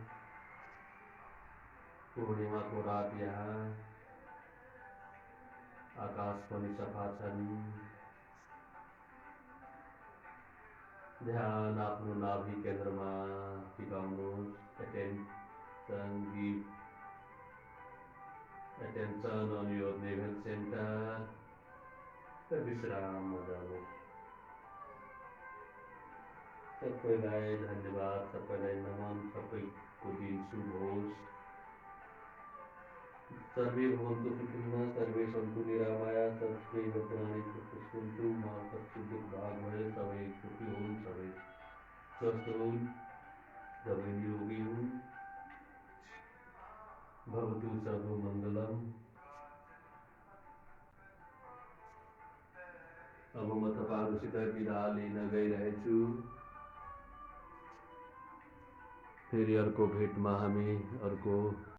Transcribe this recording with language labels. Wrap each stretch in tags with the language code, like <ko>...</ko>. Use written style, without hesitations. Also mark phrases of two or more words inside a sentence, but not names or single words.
<ne>पूर्णिमाको रात यहाँ आकाश पनि सफा छन्। ध्यान आफ्नो नाभि केन्द्रमा टिकाउनुहोस्।</ne> <en>Attention on your navel center</en> <ne>र विश्राममा जानुहोस्। सबैलाई धन्यवाद, सबैलाई नमन, सबैको दिन शुभ होस्।</ne> <sa>सर्वे भवन्तु सुखिनः, सर्वे सन्तु निरामया, सर्वे भद्राणि पश्यन्तु मा कश्चित् दुःखभाग् भवेत्।</sa> <ne>सबै सुखी हुन्, सबै स्वस्थ हुन्, सबै निरोगी हुन्।</ne> <sa>भवतु सर्वमङ्गलम्।</sa> <ne>अब म तपाईँहरूसित बिदा लिन गइरहेछु। फेरि अर्को भेटमा हामी अर्को</ne>